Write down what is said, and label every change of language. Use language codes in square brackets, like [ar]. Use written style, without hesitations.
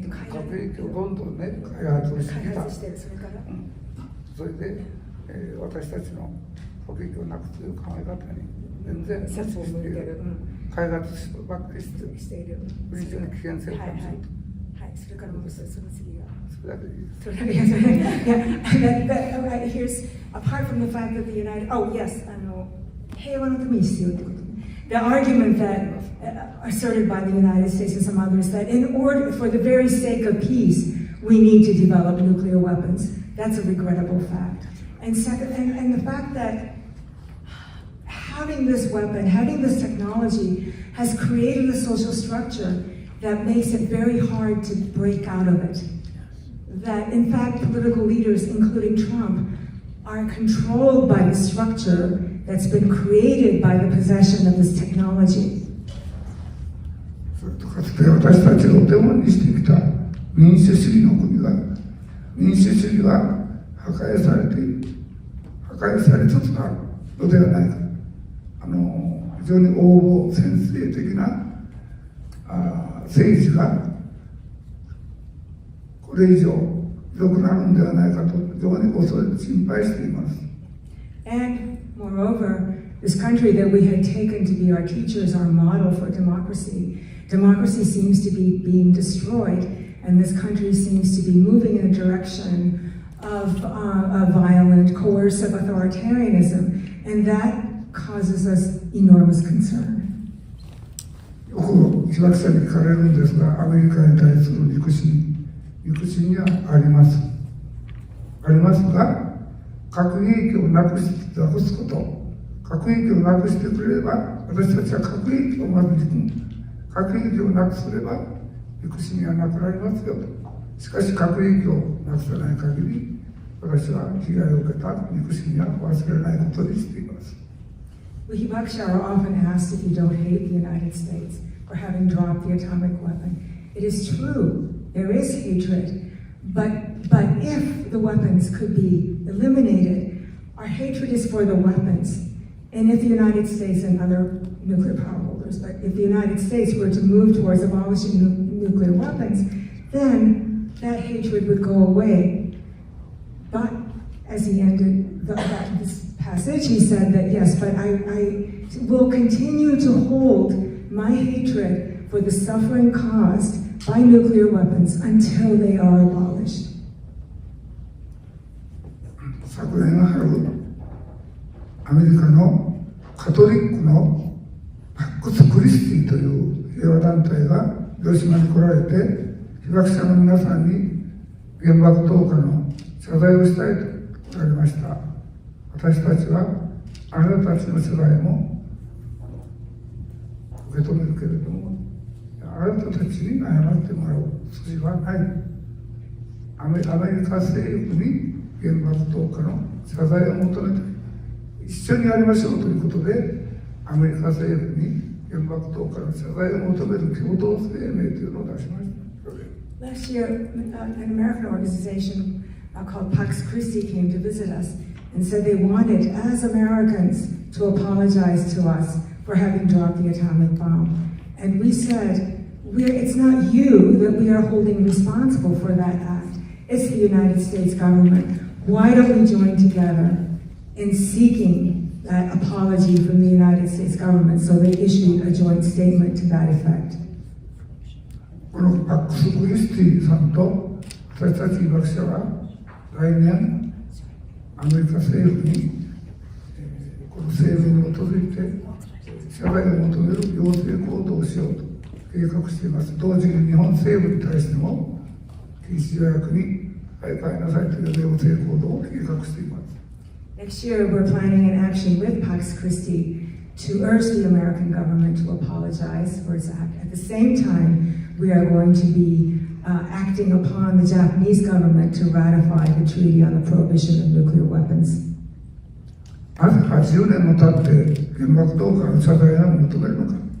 [ja] 核兵器をどんどんね、開発してきた。それで、私たちの核兵器をなくすという考え方に全然無視している。開発ばっかりしている。非常に危険性を感じる。それからもうその次が。それだけです。 [en] Yeah, here's apart from the fact that the United, oh yes, [ja] 平和のために必要ってこと。 [en] The argument that asserted by the United States and some others that in order, for the very sake of peace, we need to develop nuclear weapons. That's a regrettable fact. And second, and the fact that having this weapon, having this technology has created a social structure that makes it very hard to break out of it. That in fact, political leaders, including Trump, are controlled by the structure that's been created by the possession of this technology. [ja] かつて私たちがお手本にしてきた民主主義の国が、民主主義が破壊されている、破壊されつつあるのではないか。非常に横暴専制的な政治がこれ以上ひどくなるんではないかと非常に心配しています。 [en] And moreover, this country that we had taken to be our teachers, our model for democracy, democracy seems to be being destroyed, and this country seems to be moving in a direction of violent, coercive authoritarianism, and that causes us enormous concern. [ja] よく被爆者に聞かれるんですが、アメリカに対する憎しみはあります。ありますが、核兵器をなくすこと、核兵器をなくしてくれれば、私たちは核兵器をまず憎む。核兵器をなくすれば、憎しみはなくなりますよと。しかし核兵器をなくさない限り、私は被害を受けた憎しみは忘れないことにしています。 [en] We Hibakusha are often asked if you don't hate the United States for having dropped the atomic weapon. It is true, there is hatred, but if the weapons could be eliminated, our hatred is for the weapons. And if the United States and other nuclear power holders, but if the United States were to move towards abolishing nuclear weapons, then that hatred would go away. But as he ended this passage, he said that yes, but I will continue to hold my hatred for the suffering caused by nuclear weapons until they are abolished. [ja] 昨年の春、アメリカのカトリックのパックス・クリスティという平和団体が広島に来られて、被爆者の皆さんに原爆投下の謝罪をしたいと言われました。私たちはあなたたちの謝罪も受け止めるけれども、あなたたちに謝ってもらう筋はない。アメリカ政府に原爆投下の謝罪を求めて一緒にやりましょうということで、アメリカ政府に原爆投下の謝罪を求める共同声明というのを出しました。 [en] Last year, an American organization called Pax Christi came to visit us and said they wanted, as Americans, to apologize to us for having dropped the atomic bomb. And we said, it's not you that we are holding responsible for that act. It's the United States government. Why don't we join together in seeking that apology from the United States government? So they issued a joint statement to that effect. [ja] このパックス・クリスティさんと私たち被爆者は来年アメリカ政府にこの声明に基づいて謝罪を求める要請行動をしようと計画しています。同時に日本政府に対しても禁止条約に変えなさいという要請行動を計画しています。 [en] Next year, we're planning an action with Pax Christi to urge the American government to apologize for its act. At the same time, we are going to be acting upon the Japanese government to ratify the treaty on the prohibition of nuclear weapons. [ja] なぜ80年も経って原爆投下の謝罪を求めるのか。